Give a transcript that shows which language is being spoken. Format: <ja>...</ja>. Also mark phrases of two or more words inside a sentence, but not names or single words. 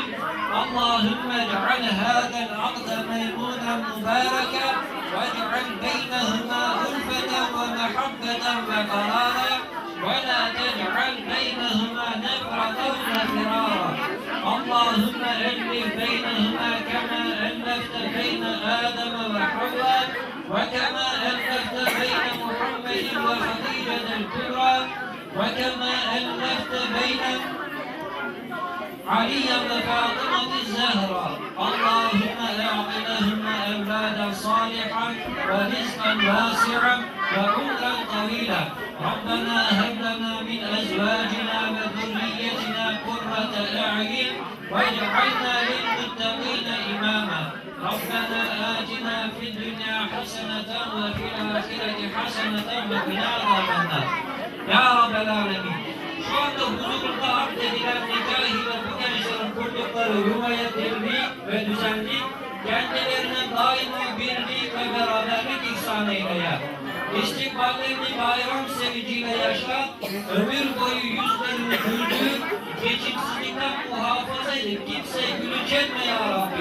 <ar>اللهم اجعل هذا العقد ميمونا مباركا واجعل بينهما ألفة ومحبة وقرارا ولا تجعل بينهما نفرة وفرارا. اللهم ألف بينهما كما ألفت بين آدم وحواء وكما ألفت بين محمد وخديجة الكبرى وكما ألفت بين عليا وفاطمة الزهراء اللهم أعط لهما أولادا صالحا ورزقا واسعا وعمرا طويلا ربنا هب لنا من أزواجنا وذريتنا قرة أعين واجعلنا للمتقين إماما ربنا آتنا في الدنيا حسنة وفي الآخرة حسنة وقنا عذاب النار يا رب العالمين.</ar> <tr>Şu anda huzurunda arz edilen nikah ile bu gençlerin kurdukları yuvaya dirlik ve düzenlik, kendilerine daima birlik ve beraberlik ihsan eyleye. İstikballerini bayram sevinciyle yaşa, ömür boyu yüzlerini güldür, geçimsizlikten muhafaza edip kimseye gülünç etme ya Rabbi.</tr>